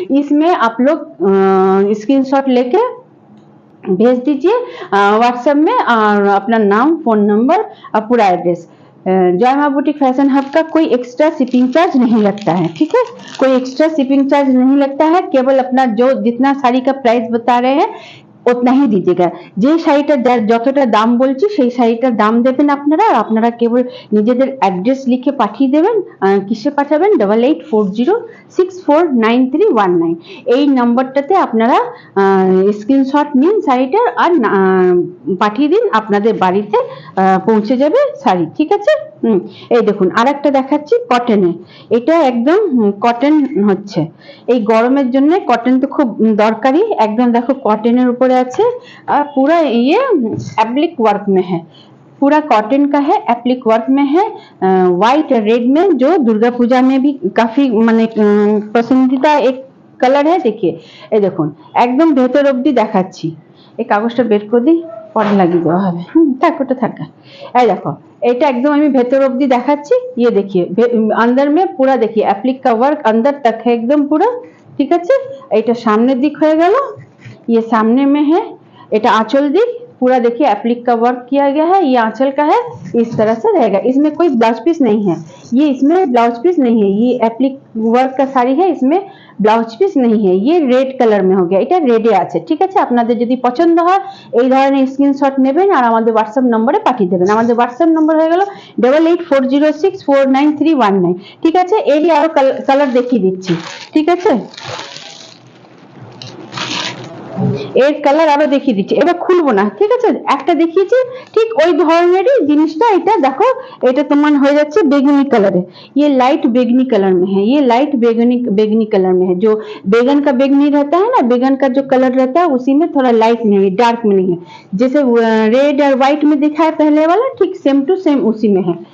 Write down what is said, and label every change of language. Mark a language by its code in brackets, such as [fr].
[hi] इसमें आप लोग स्क्रीनशॉट लेके भेज दीजिए व्हाट्सएप में और अपना नाम, फोन नंबर और पूरा एड्रेस। जॉय मां बुटीक फैशन हब का कोई एक्स्ट्रा शिपिंग चार्ज नहीं लगता है, ठीक है। कोई एक्स्ट्रा शिपिंग चार्ज नहीं लगता है, केवल अपना जो जितना साड़ी का प्राइस बता रहे हैं उतना ही दीजिएगा। [bn] যে শাড়িটা যতটা দাম বলছি সেই শাড়িটার দাম দেবেন আপনারা। আপনারা কেবল নিজেদের অ্যাড্রেস লিখে পাঠিয়ে দেবেন। কিসে পাঠাবেন? 8840649319 এই নম্বরটাতে আপনারা স্ক্রিনশট নিন শাড়িটার আর পাঠিয়ে দিন, আপনাদের বাড়িতে পৌঁছে যাবে শাড়ি, ঠিক আছে। এই দেখুন আরেকটা দেখাচ্ছি কটনে। এটা একদম কটন হচ্ছে, এই গরমের জন্য কটন তো খুব দরকারি। একদম দেখো কটনের উপরে আছে [hi] और पूरा ये एप्लिक वर्क में है, पूरा कॉटन का है, एप्लिक वर्क में है, व्हाइट रेड में, जो दुर्गा पूजा में भी काफी माने पसंदीदा एक कलर है। देखिए ये [bn] देखুন একদম ভেতর অবধি দেখাচ্ছি। এই কাগজটা বের করে দিই, পরে লাগিয়ে দেওয়া হবে। থাক ওটা থাকা। এই দেখো এটা একদম আমি ভেতর অবধি দেখাচ্ছি। [hi] ये देखिए अंदर में पूरा देखिए एप्लिक का वर्क अंदर तक है एकदम पूरा, [bn] ঠিক আছে। এটা সামনের দিক হয়ে গেল, [hi] ये सामने में है। [bn] এটা [hi] आंचल दिख पूरा देखिए एप्लिक का वर्क किया गया है, ये आंचल का है, इस तरह से रहेगा। इसमें कोई ब्लाउज पीस नहीं है, ये इसमें ब्लाउज पीस नहीं है, ये एप्लिक वर्क का साड़ी है, इसमें ब्लाउज पिस नहीं है। ये रेड कलर में हो गया, [bn] এটা রেডে আছে, ঠিক আছে। আপনাদের যদি পছন্দ হয় এই ধরনের স্ক্রিনশট নেবেন আর আমাদের হোয়াটসঅ্যাপ নম্বরে পাঠিয়ে দেবেন। আমাদের হোয়াটসঅ্যাপ নম্বর হয়ে গেল 8840649319, ঠিক আছে। এরই আরো কালার দেখিয়ে দিচ্ছি, ঠিক আছে। এর কালার আরো দেখিয়ে দিচ্ছি, এবার খুলবো না, ঠিক আছে। একটা দেখিয়েছি ঠিক ওই ধরনেরই জিনিসটা। এটা দেখো এটা তোমার হয়ে যাচ্ছে বেগুনি কালারে, [hi] ये लाइट बेगनी कलर में है, ये लाइट बेगनी कलर में है। जो बेगन का बेगनी रहता है ना, बेगन का जो कलर रहता है उसी में थोड़ा लाइट में है, डार्क में नहीं है। जैसे रेड और व्हाइट में दिखा है पहले वाला, ठीक सेम टू सेम उसी में है।